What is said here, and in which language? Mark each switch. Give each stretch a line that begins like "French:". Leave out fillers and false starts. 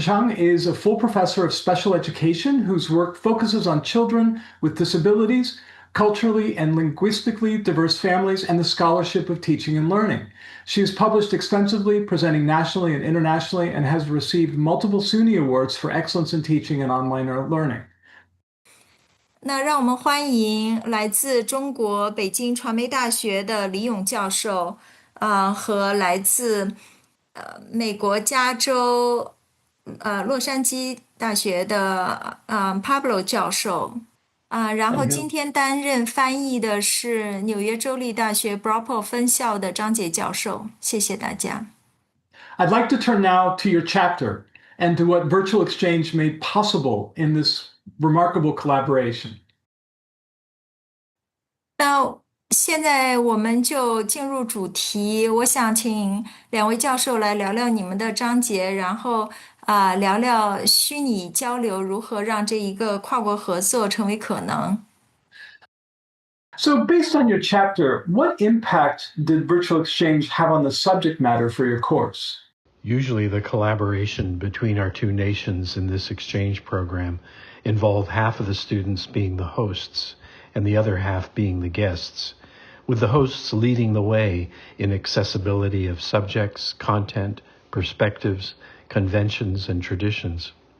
English: Chang is a full professor of special education whose work focuses on children with disabilities, culturally and linguistically diverse families, and the scholarship of teaching and learning. She has published extensively, presenting nationally and internationally, and has received multiple SUNY awards for excellence in teaching and online learning.
Chinese: 那让我们欢迎来自中国北京传媒大学的李勇教授，和来自美国加州洛杉矶大学的Pablo 教授。然后今天担任翻译的是纽约州立大学 Brockport 分校的张杰教授。谢谢大家。
English: I'd like to turn now to your chapter and to what virtual exchange made possible in this remarkable collaboration.
Chinese: 那现在我们就进入主题，我想请两位教授来聊聊你们的章节，然后聊聊虚拟交流如何让这一个跨国合作成为可能。
English: So based on your chapter, what impact did virtual exchange have on the subject matter for your course? Usually the collaboration between our two nations in this exchange program involved half of the students being the hosts and the other half being the guests, with the hosts leading the way in accessibility of subjects, content, perspectives, conventions, and traditions.